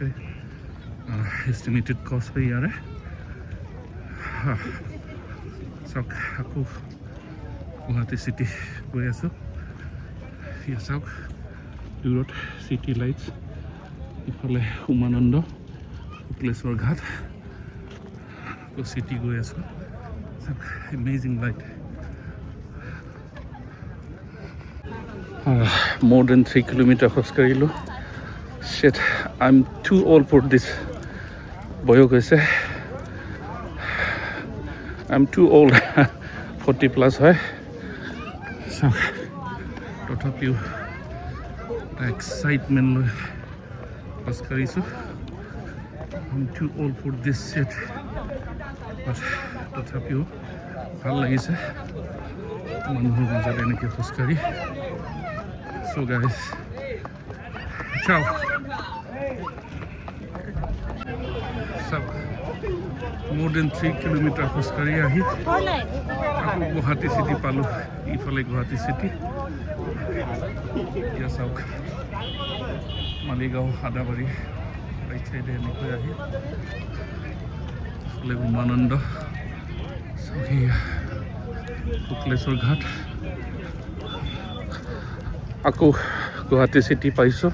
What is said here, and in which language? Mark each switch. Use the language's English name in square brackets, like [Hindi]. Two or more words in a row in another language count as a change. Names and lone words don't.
[English] estimated cost [Assamese] হয় ইয়াৰে। চাওক আকৌ গুৱাহাটী চিটি গৈ আছোঁ। ইয়া চাওক দূৰত [English] city lights, [Assamese] ইফালে উমানন্দ, শুক্লেশ্বৰ ঘাট, আকৌ চিটি গৈ আছোঁ। চাওক [English] amazing light. more than [Assamese] 3 কিলোমিটাৰ খোজকাঢ়িলোঁ। [English] Shit, I'm too old for this. [Assamese] বয়স হৈছে, [English] I'm too old. [Assamese] 40 প্লাছ হয়। চাওক তথাপিও এক্সাইটমেণ্ট লৈ খোজকাঢ়িছোঁ। I'm too old for this shit. But তথাপিও ভাল লাগিছে মানুহৰ মাজত এনেকৈ খোজকাঢ়ি। [English] So guys, ciao. [Assamese] চাওক [English] more than [Assamese] 3 কিলোমিটাৰ খোজকাঢ়ি আহি আকৌ গুৱাহাটী চিটি পালোঁ। ইফালে গুৱাহাটী চিটি। এতিয়া চাওক মালিগাঁও, আদাবাৰী [English] right side [Assamese] এনেকৈ আহি ইফালে উমানন্দ, শুক্লেশ্বৰ ঘাট, আকৌ গুৱাহাটী চিটি পাইছোঁ।